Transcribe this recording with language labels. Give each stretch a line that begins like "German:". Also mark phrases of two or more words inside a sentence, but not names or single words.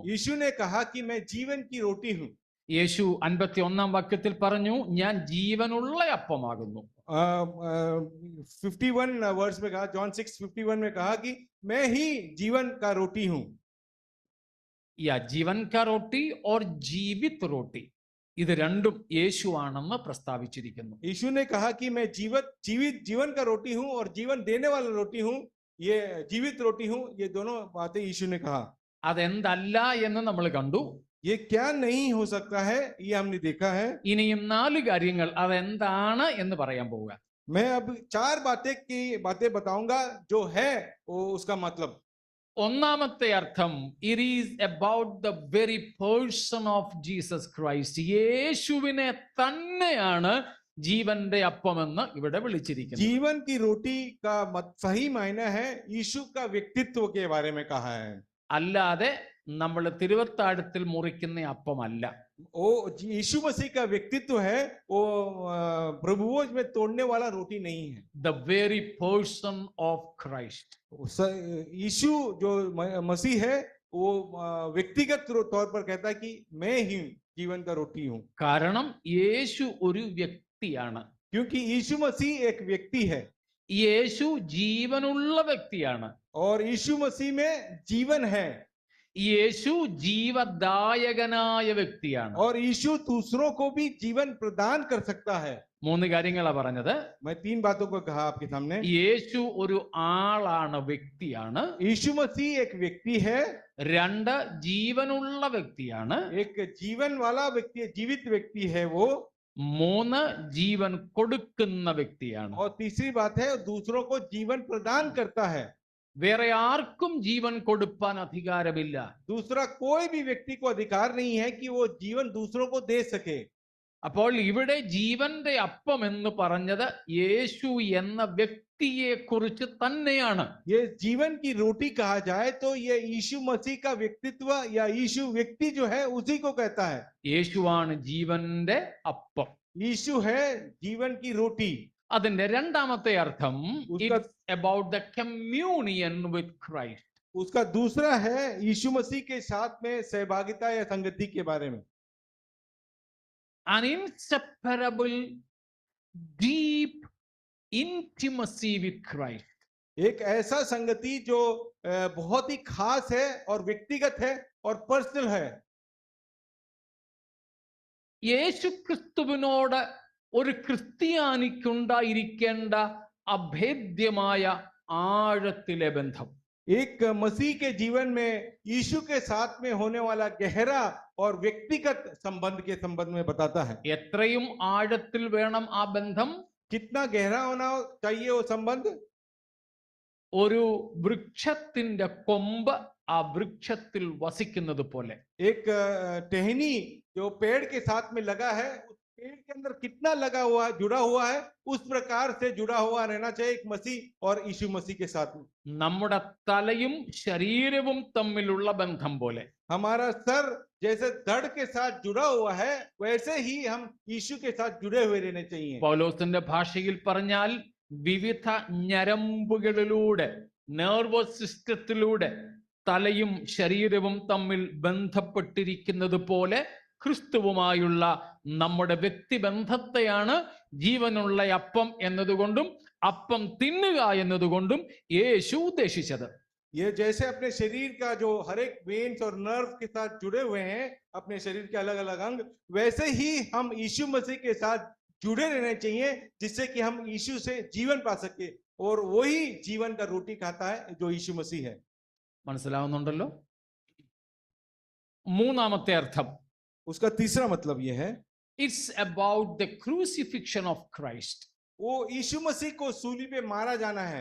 Hindi: यीशु ने कहा कि मैं जीवन की रोटी हूँ.
Malayalam: യേശു 51-ാം വാക്യത്തിൽ പറഞ്ഞു, ഞാൻ ജീവനുള്ള അപ്പമാകുന്നു.
Hindi: 51 वर्ष में कहा, जॉन 6:51 में कहा कि मैं ही जीवन का रोटी हूँ. या जीवन का रोटी और जीवित रोटी,
Malayalam: ഇത് രണ്ടും യേശുവാണെന്ന് പ്രസ്താവിച്ചിരിക്കുന്നു.
Hindi: यीशु ने कहा कि मैं जीवन का रोटी हूँ और जीवन देने वाला रोटी हूँ, ये जीवित रोटी हूँ. ये दोनों बातें यीशु ने कहा.
Malayalam: അതെന്തല്ല എന്ന് നമ്മൾ കണ്ടു.
Hindi: ये क्या नहीं हो सकता है, ये हमने देखा है.
Malayalam: ഇനിയും 4 കാര്യങ്ങൾ അതെന്താണ് എന്ന് പറയാൻ പോവുക.
Hindi: मैं अब 4 बातें बताऊंगा जो है वो उसका मतलब.
Malayalam: ഒന്നാമത്തെ അർത്ഥം,
English: It is about the very person of Jesus Christ.
Malayalam: യേശുവിനെ തന്നെയാണ് ജീവന്റെ അപ്പമെന്ന് ഇവിടെ വിളിച്ചിരിക്കുന്നത്.
Hindi: जीवन की रोटी का सही मायना है यीशु का व्यक्तित्व के बारे में कहा है.
Malayalam: അല്ലാതെ നമ്മൾ തിരുവത്താഴത്തിൽ മുറിക്കുന്ന അപ്പമല്ല.
Hindi: वो यीशु मसीह का व्यक्तित्व है, वो प्रभु भोज में तोड़ने वाला रोटी नहीं है.
English: The very person of Christ.
Hindi: यीशु जो मसीह है वो व्यक्तिगत तौर पर कहता है कि मैं ही जीवन का रोटी हूँ.
Malayalam: കാരണം യേശു ഒരു വ്യക്തിയാണ്.
Hindi: क्योंकि यीशु मसीह एक व्यक्ति है.
Malayalam: യേശു ജീവനുള്ള വ്യക്തിയാണ്.
Hindi: और यीशु मसीह में जीवन है.
Malayalam: യേശു ജീവദായകനായ വ്യക്തിയാണ്.
Hindi: और यीशु दूसरों को भी जीवन प्रदान कर सकता है.
Malayalam: 3 കാര്യങ്ങളാണ് പറഞ്ഞത്.
Hindi: मैं 3 बातों को कहा आपके सामने.
Malayalam: യേശു ഒരു ആളാണ്, വ്യക്തിയാണ്.
Hindi: यीशु मसीह एक व्यक्ति है.
Malayalam: 2 ജീവനുള്ള വ്യക്തിയാണ്.
Hindi: एक जीवन वाला व्यक्ति, जीवित व्यक्ति है वो.
Malayalam: 3 ജീവൻ കൊടുക്കുന്ന വ്യക്തിയാണ്.
Hindi: और तीसरी बात है दूसरों को जीवन प्रदान करता है.
Malayalam: വേറെ ആർക്കും ജീവൻ കൊടുക്കാൻ അധികാരമില്ല.
Hindi: दूसरा कोई भी व्यक्ति को अधिकार नहीं है कि वो जीवन दूसरों को दे सके.
Malayalam: അപ്പോൾ ഇവിടെ ജീവന്റെ അപ്പം എന്ന് പറഞ്ഞത് യേശു എന്ന വ്യക്തിയെ കുറിച്ച് തന്നെയാണ്.
Hindi: ये जीवन की रोटी कहा जाए तो ये यीशु मसीह का व्यक्तित्व या यीशु व्यक्ति जो है उसी को कहता है.
Malayalam: യേശുവാണ് ജീവന്റെ അപ്പം.
Hindi: यीशु है जीवन की रोटी.
Malayalam: അതിന്റെ രണ്ടാമത്തെ അർത്ഥം,
English: It's about the communion with Christ.
Hindi: उसका दूसरा है यीशु मसीह के साथ में सहभागिता या संगति के बारे में.
English: An inseparable deep intimacy with Christ.
Hindi: एक ऐसा संगति जो बहुत ही खास है और व्यक्तिगत है और पर्सनल है.
Malayalam: യേശു ക്രിസ്തുവിനോട് ഒരു ക്രിസ്ത്യാനിക്കുണ്ടായിരിക്കേണ്ട അഭേദ്യമായ ആഴത്തിലെ ബന്ധം.
Hindi: एक मसीह के जीवन में यीशु के साथ में होने वाला गहरा और व्यक्तिगत संबंध के संबंध में बताता है।
Malayalam: എത്രയും ആഴത്തിൽ വേണം ആ ബന്ധം?
Hindi: कितना गहरा होना चाहिए वो संबंध?
Malayalam: ഒരു വൃക്ഷത്തിന്റെ കൊമ്പ് ആ വൃക്ഷത്തിൽ വസിക്കുന്നത് പോലെ.
Hindi: एक टहनी जो पेड़ के साथ में लगा है, उस पेड़ के अंदर कितना लगा हुआ है, जुड़ा हुआ है, उस प्रकार से जुड़ा हुआ रहना चाहिए एक मसीह और यीशु मसीह के साथ में।
Malayalam: നമ്മുടെ തലയും ശരീരവും തമ്മിലുള്ള ബന്ധം പോലെ.
Hindi: हमारा सर जैसे धड़ के साथ जुड़ा हुआ है, वैसे ही हम यीशु के साथ जुड़े हुए रहने चाहिए।
Malayalam: പൗലോസിന്റെ ഭാഷയിൽ പറഞ്ഞാൽ വിവിധ ഞരമ്പുകളിലൂടെ,
English: nervous system
Malayalam: തലയും ശരീരവും തമ്മിൽ ബന്ധപ്പെട്ടിരിക്കുന്നത് പോലെ ക്രിസ്തുവുമായുള്ള നമ്മുടെ വ്യക്തിബന്ധത്തെയാണ് ജീവനുള്ള അപ്പം എന്നതുകൊണ്ടും അപ്പം തിന്നുക എന്നതുകൊണ്ടും യേശു ഉദ്ദേശിച്ചത്.
Hindi: ये जैसे अपने शरीर का जो हर एक वेन्स और नर्व के साथ जुड़े हुए हैं, अपने शरीर के अलग अलग अंग, वैसे ही हम यीशु मसीह के साथ जुड़े रहने चाहिए, जिससे कि हम यीशु से जीवन पा सके। और वही जीवन का रोटी खाता है जो यीशु मसीह है।
Malayalam: മനസ്സിലാവുന്നുണ്ടല്ലോ? മൂന്നാമത്തെ അർത്ഥം,
Hindi: उसका तीसरा मतलब ये है,
English: It's about the crucifixion of Christ.
Hindi: वो यीशु मसीह को सूली पे मारा जाना है।